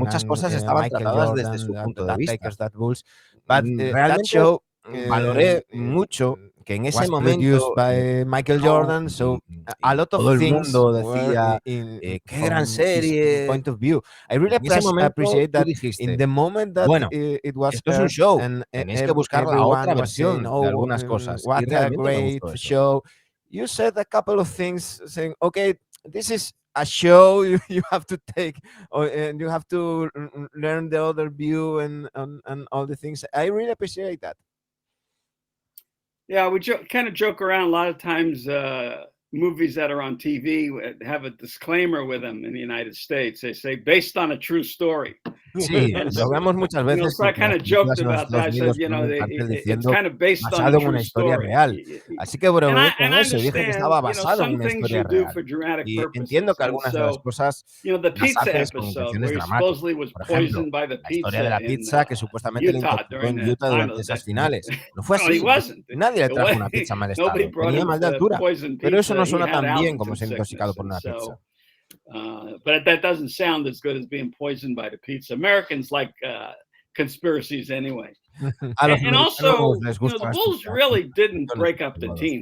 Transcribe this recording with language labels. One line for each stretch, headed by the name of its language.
Spanish: Muchas cosas estaban tratadas desde su punto de vista.
English: But that show
Spanish: valoré mucho que en ese momento
English: by Michael Jordan, so a lot of things
Spanish: decía qué gran serie.
English: Point of view, I really appreciate that in the moment that it was.
Spanish: Esto es un show. Tenéis que buscar la otra versión de algunas cosas.
English: What a great show! You said a couple of things, saying, "Okay, this is a show. You have to take, and you have to learn the other view and all the things." I really appreciate that. Yeah, we kind of joke around a lot of times. Movies that are on TV have a disclaimer with them in the United States. They say based on a true story.
Spanish: Sí, lo vemos muchas veces.
English: So I kind of joked about that. I said, it's kind of based on a true story.
Spanish: Real. Así que bueno, con eso dije que estaba basado en una historia real. Y entiendo que algunas de las cosas las haces con intenciones dramáticas. Por ejemplo, la historia de la pizza que supuestamente le intoxicó en Utah durante esas finales. No fue así. Nadie le trajo una pizza mal estado. Tenía mal de altura. Pero eso no suena tan bien como ser intoxicado por una pizza.
English: But that doesn't sound as good as being poisoned by the pizza. Americans like conspiracies anyway. And also, the Bulls really didn't break up the team.